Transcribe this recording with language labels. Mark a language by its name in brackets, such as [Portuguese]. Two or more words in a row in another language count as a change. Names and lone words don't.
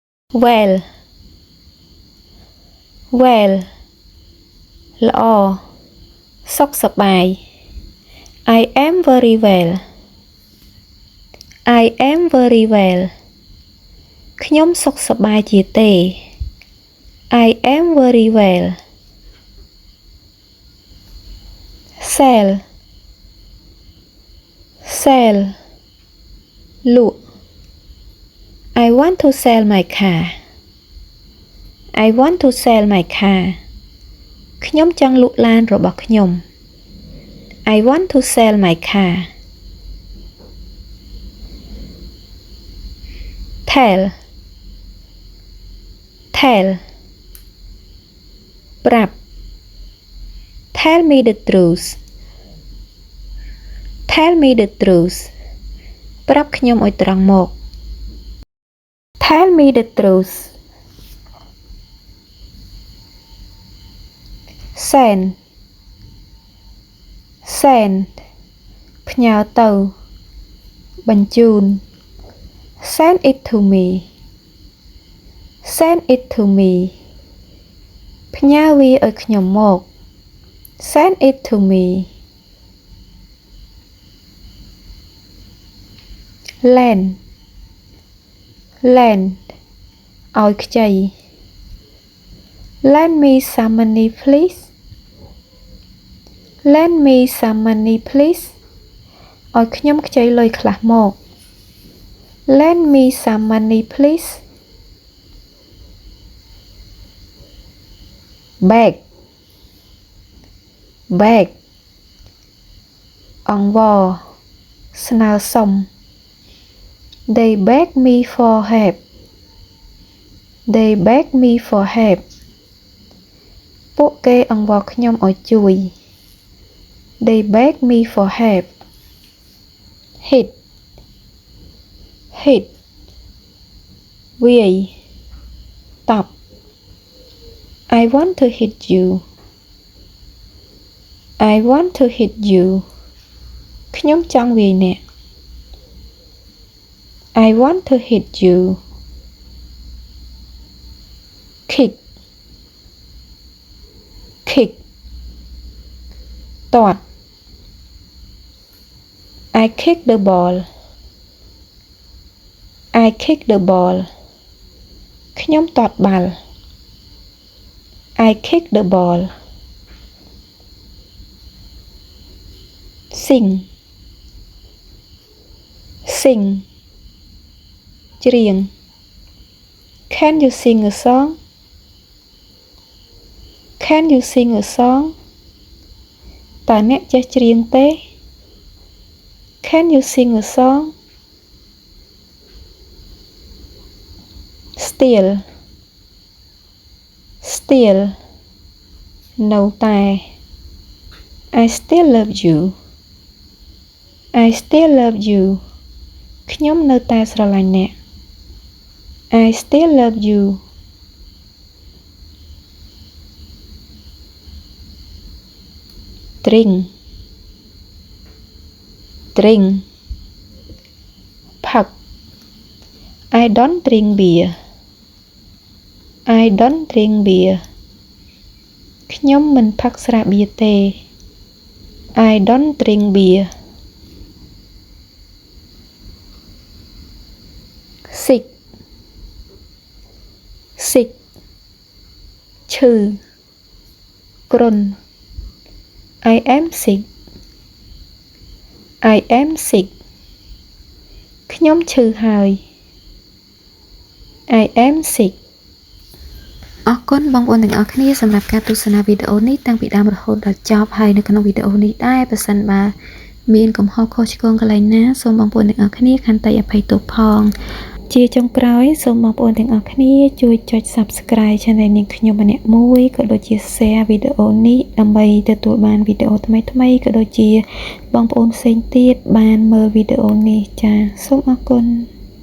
[English] well well [Khmer] ល្អ សុខសប្បាយ [English] I am very well I am very well [Khmer] ខ្ញុំសុខសប្បាយជាទេ [English] I am very well sell sell លក់ I want to sell my car I want to sell my car [Khmer] ខ្ញុំចង់លក់ឡានរបស់ខ្ញុំ [English] I want to sell my car tell tell ប្រាប់ tell me the truth tell me the truth [Khmer] ប្រាប់ខ្ញុំឲ្យត្រង់មក [English] tell me the truth send send [Khmer] ផ្ញើទៅ បញ្ជូន [English] send it to me send it to me [Khmer] ផ្ញើវាឲ្យខ្ញុំមក [English] send it to me lend lend [Khmer] ឲ្យខ្ចី [English] lend me some money please lend me some money please [Khmer] ឲ្យខ្ញុំខ្ចីលុយខ្លះមក [English] lend me some money please beg beg [Khmer] អង្វរ ស្នើសុំ [English] they beg me for help they beg me for help [Khmer] ពួកគេអង្វរខ្ញុំឲ្យជួយ [English] they beg me for help hit hit [Khmer] វាយ តប់ [English] I want to hit you I want to hit you [Khmer] ខ្ញុំចង់វាយអ្នក [English] I want to hit you kick kick ទាត់ I kick the ball I kick the ball [Khmer] ខ្ញុំទាត់បាល់ [English] I kick the ball sing sing ច្រៀង Can you sing a song Can you sing a song [Khmer] តើអ្នកចេះច្រៀងទេ [English] Can you sing a song still still [Khmer] នៅតែ [English] I still love you I still love you [Khmer] ខ្ញុំនៅតែស្រឡាញ់អ្នក [English] I still love you drink drink ផឹក I don't drink beer I don't drink beer [Khmer] ខ្ញុំមិនផឹកស្រាបៀរទេ [English] I don't drink beer sick sick [Khmer] ឈឺ គ្រុន [English] I am sick I am sick [Khmer] ខ្ញុំឈឺហើយ [English] I am sick [Khmer] អរគុណបងប្អូនទាំងអស់គ្នាសម្រាប់ការទស្សនាវីដេអូ នេះតាំងពីដើមរហូតដល់ចប់ហើយនៅក្នុងវីដេអូនេះដែរបើសិនបើមានកំហុសខុសឆ្គងកន្លែងណាសូមបងប្អូនទាំងអស់គ្នាខន្តីអភ័យទោសផងជាចុងក្រោយសូមបងប្អូនទាំងអស់គ្នាជួយចុច [English] Subscribe Channel [Khmer] នាងខ្ញុំម្នាក់មួយក៏ដូចជា Share វីដេអូនេះដើម្បីទទួលបានវីដេអូថ្មីៗក៏ដូចជាបងប្អូនផ្សេងទៀតបានមើលវីដេអូនេះចា៎សូមអរគុណ